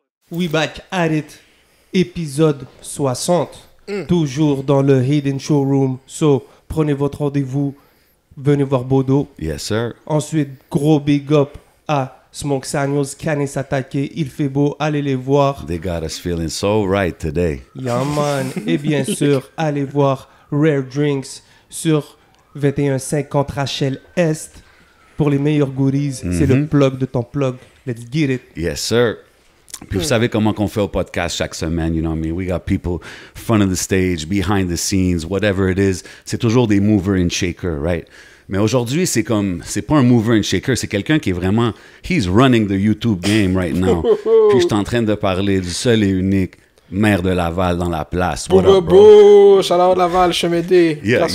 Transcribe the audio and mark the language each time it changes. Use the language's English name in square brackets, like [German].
[English] We back at it, [French] épisode 60, toujours dans le Hidden Showroom. So, prenez votre rendez-vous, venez voir Bodo. [English] Yes, sir. [French] Ensuite, gros big up à Smoke Samuels, Canis Attaqué, Il fait beau, allez les voir. [English] They got us feeling so right today. Yeah man. [French] Et bien sûr, allez voir Rare Drinks sur 2150 Rachel Est pour les meilleurs goodies. C'est le plug de ton plug. [English] Let's get it. Yes, sir. [French] Puis vous savez comment qu'on fait au podcast chaque semaine, [English] you know what I mean? We got people front of the stage, behind the scenes, whatever it is. [French] C'est toujours des mover and shaker, right? Mais aujourd'hui, c'est pas un mover and shaker, c'est quelqu'un qui est vraiment, [English] he's running the YouTube game right now. [French] Puis je suis en train de parler du seul et unique maire de Laval dans la place. [English] What up, bro? Shout out Laval, Chemédé. Let's